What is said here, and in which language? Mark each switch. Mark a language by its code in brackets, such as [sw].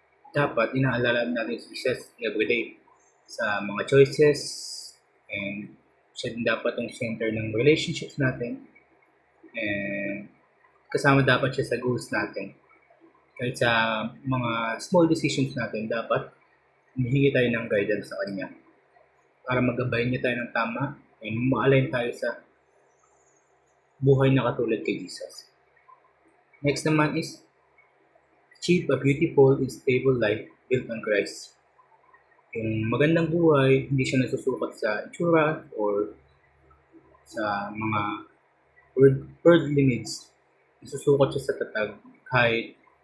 [tl] Dapat inaalala natin si Jesus everyday sa mga choices, and siya din dapat ang center ng relationships natin, and kasama dapat siya sa goals natin. Kahit sa mga small decisions natin, dapat humihingi tayo ng guidance sa kanya para magabayan niya tayo ng tama and ma-align tayo sa buhay na katulad kay Jesus. [en] Next naman is, achieve a beautiful and stable life built on Christ. [tl] Yung magandang buhay, hindi siya nasusukat sa itsura or sa mga worldly needs. Nasusukat siya sa tatag kahit